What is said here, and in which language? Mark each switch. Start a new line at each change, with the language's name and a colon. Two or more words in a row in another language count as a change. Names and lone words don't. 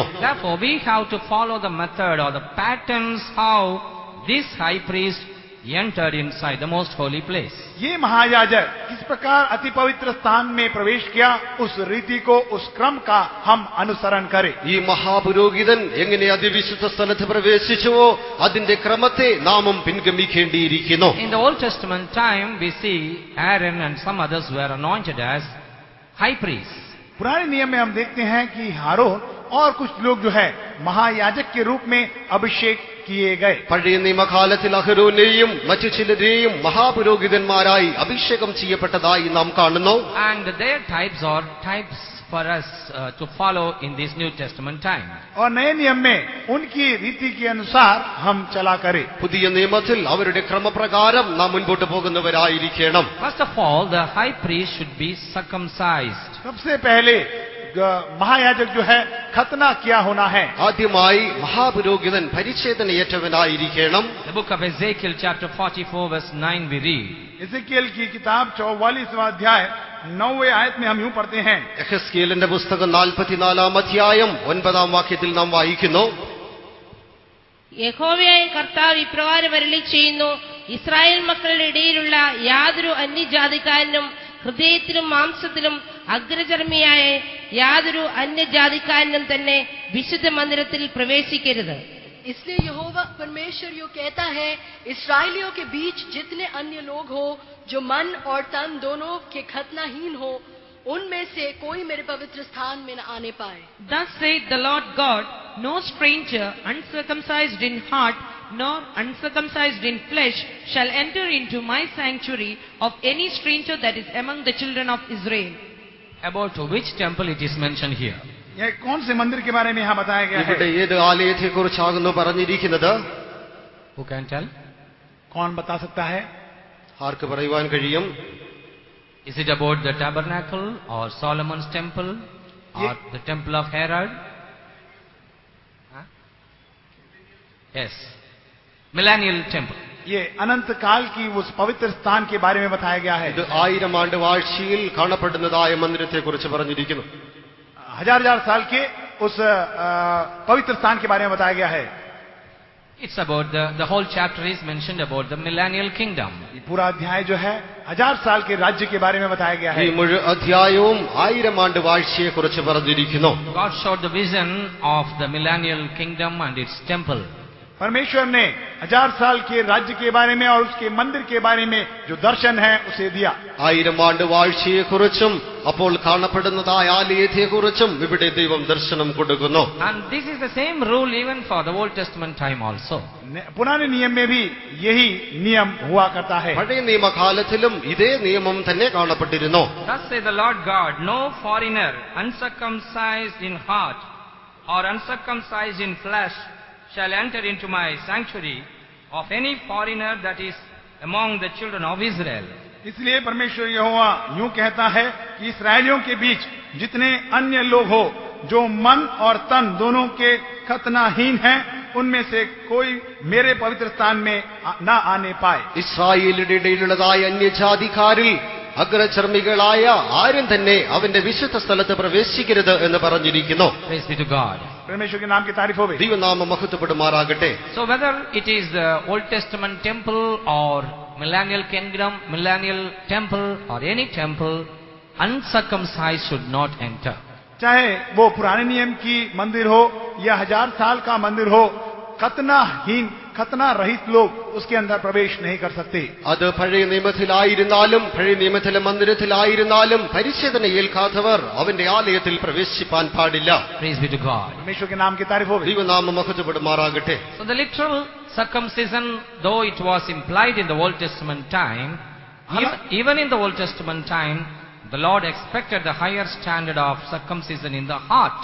English: Therefore we have to follow the method or the patterns how this high priest entered inside the most holy place.
Hindi: ये महायाजक किस प्रकार अति पवित्र स्थान में प्रवेश किया, उस रीति को, उस क्रम का हम अनुसरण करें.
Malayalam: ഈ മഹാപുരോഹിതൻ എങ്ങനെ അതിവിശുദ്ധ സ്ഥലത്ത് പ്രവേശിച്ചുവോ അതിന്റെ ക്രമത്തെ നാമും പിൻഗമിക്കേണ്ടിയിരിക്കുന്നു.
English: In the Old Testament time we see Aaron and some others were anointed as high priests.
Hindi: पुराने नियम में हम देखते हैं कि हारून और कुछ लोग जो है महायाजक के रूप में अभिषेक किए गए।
Malayalam: പഴയ നിയമകാലത്തിൽ അഹരോനെയും മറ്റു ചിലരെയും മഹാപുരോഹിതന്മാരായി അഭിഷേകം ചെയ്യപ്പെട്ടതായി നാം കാണുന്നു.
English: And their types are types for us to follow in this New Testament time.
Hindi: और नए नियम में उनकी रीति के अनुसार हम चला करें।
Malayalam: പുതിയ നിയമത്തിൽ അവരുടെ ക്രമപ്രകാരം നാം മുൻപോട്ട് പോകുന്നവരായിരിക്കണം.
English: First of all, the high priest should be circumcised.
Hindi: सबसे पहले महायाजक जो है खतना किया होना है।
Malayalam: ആദ്യമായി മഹാപുരോഹിതൻ പരിച്ഛേദനയേറ്റവനായിരിക്കണം.
English: The book of Ezekiel chapter 44 verse 9 we read.
Hindi: इज़ेकियेल की किताब 44वां अध्याय 9वें आयत में हम यूं पढ़ते हैं।
Malayalam: യെഹെസ്കേലിന്റെ പുസ്തകം 44-ാം അധ്യായം 9-ാം വാക്യത്തിൽ നാം വായിക്കുന്നു. യഹോവയായ കർത്താവ് ഇപ്രകാരം അരുളി ചെയ്യുന്നു, ഇസ്രായേൽ മക്കളുടെ ഇടയിലുള്ള യാതൊരു അന്യജാതിക്കാരനും ഹൃദയത്തിലും മാംസത്തിലും അഗ്രചർമ്മിയായ യാതൊരു അന്യജാതിക്കാരനും തന്നെ വിശുദ്ധ മന്ദിരത്തിൽ പ്രവേശിക്കരുത്.
Hindi: इसलिए यहोवा परमेश्वर यूं कहता है, इस्राएलियों के बीच जितने अन्य लोग हो जो मन और तन दोनों के खतनाहीन हो, उनमें से कोई मेरे पवित्र स्थान में न आने पाए.
English: Thus saith the Lord God, no stranger uncircumcised in heart nor uncircumcised in flesh shall enter into my sanctuary of any stranger that is among the children of Israel. About which temple it is mentioned here?
Hindi: यह कौन से मंदिर के बारे में यहाँ बताया गया
Malayalam: ഇവിടെ
Hindi: है?
Malayalam: ഏത് ആലയത്തെക്കുറിച്ചാകുന്നു പറഞ്ഞിരിക്കുന്നത്?
English: Who can tell?
Hindi: कौन बता सकता है?
Malayalam: ആർക്ക് പറയുവാൻ കഴിയും?
English: Is it about the tabernacle or Solomon's temple or the temple of Herod? Huh? Yes. Millennial temple.
Hindi: ये अनंत काल की उस पवित्र स्थान के बारे में बताया गया है।
Malayalam: ഇത് 1000 ആണ്ട് വാഴ്ചയിൽ കാണപ്പെടുന്നതായ മന്ദിരത്തെക്കുറിച്ച് പറഞ്ഞിരിക്കുന്നു.
Hindi: हजार साल के उस पवित्र स्थान के बारे में बताया गया है।
English: It's about the whole chapter is mentioned about the millennial kingdom.
Hindi: ये पूरा अध्याय जो है 1000 साल के राज्य के बारे में बताया गया
Malayalam: ഈ
Hindi: है।
Malayalam: മുഴുവൻ അധ്യായവും 1000 ആണ്ട് വാഴ്ചയെക്കുറിച്ച് പറഞ്ഞിരിക്കുന്നു.
English: God showed the vision of the millennial kingdom and its temple.
Hindi: परमेश्वर ने 1000 साल के राज्य के बारे में और उसके मंदिर के बारे में जो दर्शन है उसे दिया।
Malayalam: 1000 ആണ്ട് വാഴ്ചയെക്കുറിച്ചും അപ്പോൾ കാണപ്പെടുന്നതായ ആലയത്തെക്കുറിച്ചും ഇവിടെ ദൈവം ദർശനം കൊടുക്കുന്നു.
English: And this is the same rule even for the Old Testament time also.
Hindi: पुराने नियम में भी यही नियम हुआ करता है।
Malayalam: പഴയ നിയമകാലത്തിലും ഇതേ നിയമം തന്നെ കാണപ്പെട്ടിരുന്നു.
English: Thus says the Lord God, no foreigner uncircumcised in heart or uncircumcised in flesh shall enter into my sanctuary of any foreigner that is among the children of Israel.
Hindi: इसलिए परमेश्वर यहोवा यूं कहता है कि इसराइलियों के बीच जितने अन्य लोग हो जो मन और तन दोनों के खतनाहीन हैं, उनमें से कोई मेरे पवित्र स्थान में न आने पाए.
Malayalam: ഇസ്രായേലിന്റെ ഇടയിലുള്ളതായ അന്യജാതിക്കാരിൽ അഗ്രചർമ്മികളായ ആരും തന്നെ അവന്റെ വിശുദ്ധ സ്ഥലത്ത് പ്രവേശിക്കരുത് എന്ന് പറഞ്ഞിരിക്കുന്നു.
English: Praise be to God.
Hindi: परमेश्वर के नाम की तारीफ हो।
Malayalam: ദൈവനാമം മഹത്വപ്പെടുമാറാകട്ടെ.
English: So whether it is the Old Testament temple or millennial kingdom, millennial temple or any temple, uncircumcised should not enter.
Hindi: चाहे वो पुराने नियम की मंदिर हो या 1000 साल का मंदिर हो, खतना रहित लोग उसके अंदर प्रवेश नहीं कर सकते.
Malayalam: അത് പഴയ നിയമത്തിലായിരുന്നാലും പഴയ നിയമത്തിലെ മന്ദിരത്തിലായിരുന്നാലും പരിച്ഛേദന ഏൽക്കാത്തവർ അവന്റെ ആലയത്തിൽ പ്രവേശിപ്പാൻ പാടില്ല.
English: Praise be to God.
Hindi: परमेश्वर के नाम की तारीफ हो।
Malayalam: ദൈവനാമം മഹത്വപ്പെടുമാറാകട്ടെ.
English: So the literal circumcision, though it was implied in the Old Testament time, even in the Old Testament time, the Lord expected the higher standard of circumcision in the heart.